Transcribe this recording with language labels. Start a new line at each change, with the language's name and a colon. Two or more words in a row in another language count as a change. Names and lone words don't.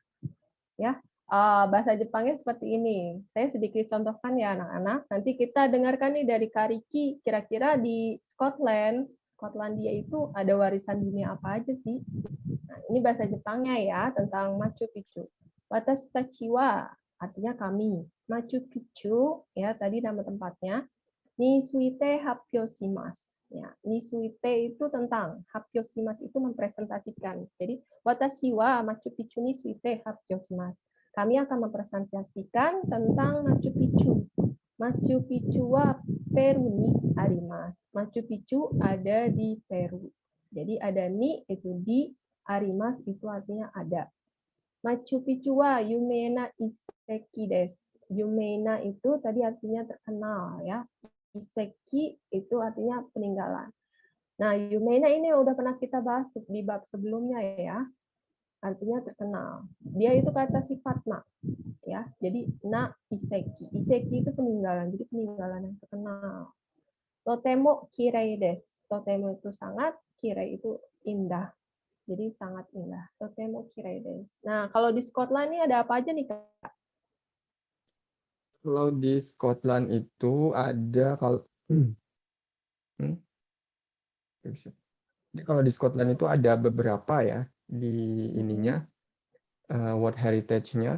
Indonesian: Ya, bahasa Jepangnya seperti ini. Saya sedikit contohkan ya anak-anak. Nanti kita dengarkan nih dari Kariki, kira-kira di Skotlandia itu ada warisan dunia apa aja sih? Nah, ini bahasa Jepangnya ya, tentang Machu Picchu.
Japanese: 私たちは,
Indonesian: artinya kami. Machu Picchu, ya tadi nama tempatnya.
Japanese: について発表します.
Indonesian: Ya,
Japanese: について
Indonesian: itu tentang, happyoshimasu itu mempresentasikan.
Japanese: Jadi, 私はマチュピチュについて発表します.
Indonesian: Kami akan mempresentasikan tentang Machu Picchu.
Japanese: マチュピチュはペルーにあります.
Indonesian: Machu Picchu ada di Peru. Jadi ada ni itu di, arimasu itu artinya ada.
Japanese: マチュピチュは有名な遺跡です.
Indonesian: Yumeina itu tadi artinya terkenal ya. Iseki itu artinya peninggalan. Nah, yumeina ini udah pernah kita bahas di bab sebelumnya ya. Artinya terkenal. Dia itu kata sifat na, ya. Jadi
Japanese: な遺跡.
Indonesian: Iseki itu peninggalan. Jadi peninggalan yang terkenal.
Japanese: とてもきれいです.
Indonesian: Totemo itu sangat, kirei itu indah. Jadi sangat indah.
Japanese: とてもきれいです.
Indonesian: Nah, kalau di Scotland ini ada apa aja nih, Kak? Kalau di Scotland itu ada Jadi kalau di Scotland itu ada beberapa ya di ininya
English: World Heritage-
Indonesian: nya.